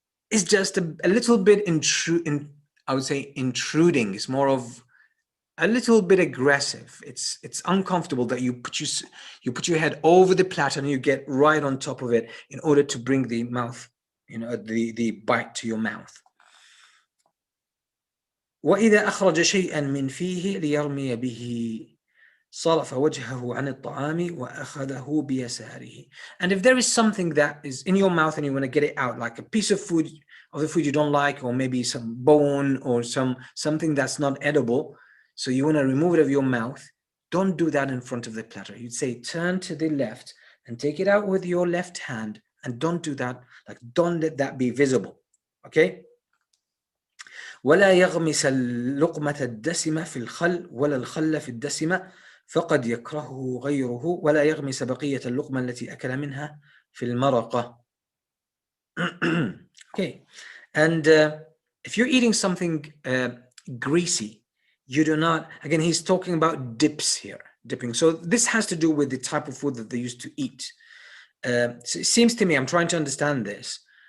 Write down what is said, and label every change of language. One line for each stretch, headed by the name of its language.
English: It's just a little bit I would say intruding. It's more of a little bit aggressive. It's uncomfortable that you put your head over the platter and you get right on top of it in order to bring the mouth, the bite to your mouth.
Arabic: وإذا أخرج شيئا من فيه ليرمي به صرف وجهه عن الطعام وأخذه بيساره.
English: And if there is something that is in your mouth and you want to get it out, like a piece of food, the food you don't like, or maybe some bone or something that's not edible, so you want to remove it of your mouth, don't do that in front of the platter. You'd say, turn to the left and take it out with your left hand, and don't do that, like don't let that be visible, okay?
Arabic: ولا يغمس اللقمة الدسمة في الخل ولا الخل في الدسمة فقد يكرهه غيره ولا يغمس بقية اللقمة التي أكل منها في المرقة.
English: Okay, and if you're eating something greasy, you do not, again, he's talking about dips here, dipping. So this has to do with the type of food that they used to eat. So it seems to me, I'm trying to understand this.